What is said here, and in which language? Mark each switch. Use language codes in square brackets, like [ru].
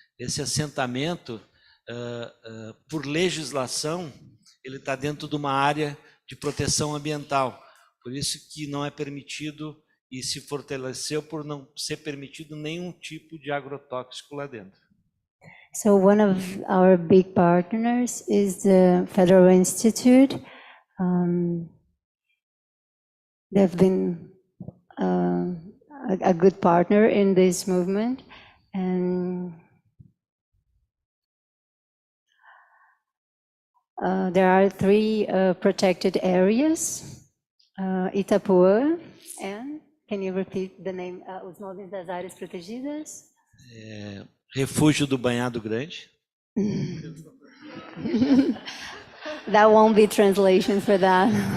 [pt] Esse assentamento, por legislação, ele está dentro de uma área de proteção ambiental. Por isso que não é permitido, e se fortaleceu por não ser permitido nenhum tipo de agrotóxico lá dentro. [en] So one of our big partners is the Federal Institute. They've been a good partner in this movement, and there are 3 protected areas: Itapuã, and can you repeat the name? [pt] Os nomes das áreas protegidas? Refúgio do Banhado Grande. [en] That won't be translation for that.